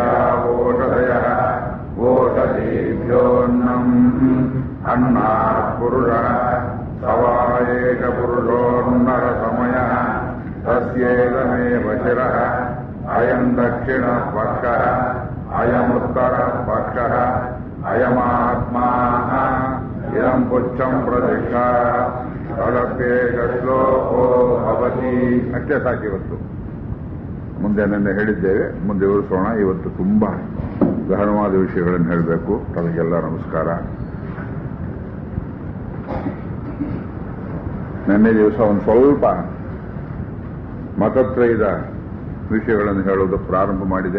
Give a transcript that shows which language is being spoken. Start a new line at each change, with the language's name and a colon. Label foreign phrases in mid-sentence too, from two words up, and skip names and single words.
Sanskrit: ओषधयः ओषधीभ्योऽन्नम् अन्नात् पुरुषः स वा एकपुरुषोऽन्नरसमयः तस्येदमेव शिरः अयम् दक्षिणः पक्षः अयमुत्तरः पक्षः अयमात्मा इदम् पुच्छम् प्रतिष्ठा तदप्येक ಶ್ಲೋಕೋ ಭವತಿ.
Kannada: ಅಷ್ಟೇ ಸಾಕಿವತ್ತು. ಮುಂದೆ ನಿನ್ನೆ ಹೇಳಿದ್ದೇವೆ, ಮುಂದೆ ವಿವರಿಸೋಣ. ಇವತ್ತು ತುಂಬಾ ಗಹನವಾದ ವಿಷಯಗಳನ್ನು ಹೇಳಬೇಕು. ತಮಗೆಲ್ಲ ನಮಸ್ಕಾರ. ನಿನ್ನೆ ದಿವಸ ಒಂದು ಸ್ವಲ್ಪ ಮತತ್ರಯದ ವಿಷಯಗಳನ್ನು ಹೇಳೋದು ಪ್ರಾರಂಭ ಮಾಡಿದೆ.